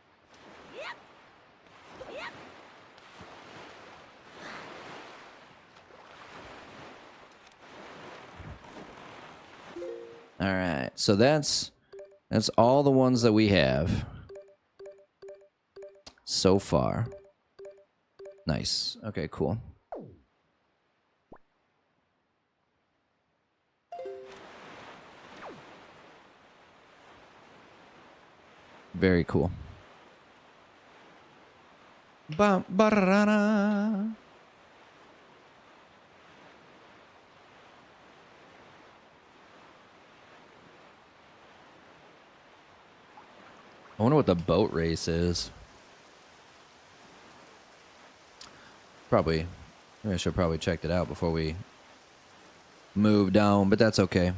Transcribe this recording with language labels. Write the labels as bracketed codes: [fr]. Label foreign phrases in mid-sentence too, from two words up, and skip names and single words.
[en] All right, so that's all the ones that we have so far. Nice. Okay, cool. Very cool. Ba-ba-da-da. I wonder what the boat race is. Probably, I should probably checked it out before we move down, but that's okay.